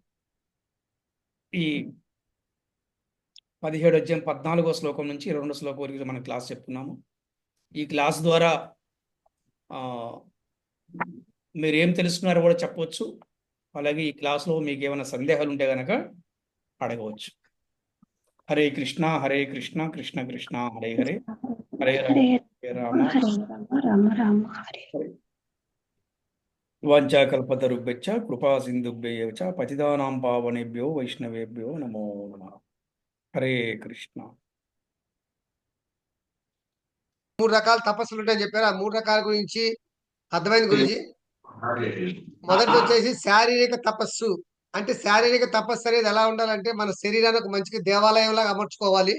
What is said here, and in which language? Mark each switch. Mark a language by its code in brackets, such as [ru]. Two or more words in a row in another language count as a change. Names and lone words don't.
[te] ఈ 17వ అధ్యాయం 14వ శ్లోకం నుంచి 22వ శ్లోకం వరకు మనం క్లాస్ చెప్పుకున్నాము. ఈ క్లాస్ ద్వారా మీరు ఏం తెలుసుకున్నారో కూడా చెప్పవచ్చు. అలాగే ఈ క్లాస్లో మీకు ఏమైనా సందేహాలు ఉంటే కనుక అడగవచ్చు. [sa] హరే కృష్ణ హరే కృష్ణ కృష్ణ కృష్ణ హరే హరే, హరే రామ హరే రామ రామ హరే. వాంఛాకల్పతరుభ్యశ్చ కృపా సింధుభ్యైవ చ పతితానాం పావనేభ్యో వైష్ణవేభ్యో నమో నమః. హరే కృష్ణ. [te] 3 రకాల తపస్సులు ఉంటాయని చెప్పారు. ఆ 3 రకాల గురించి అర్థమైంది గురుజీ. మొదటి వచ్చేసి శారీరక తపస్సు. అంటే శారీరక తపస్సు అనేది ఎలా ఉండాలంటే మన శరీరానికి మంచిగా దేవాలయంలాగా అమర్చుకోవాలి.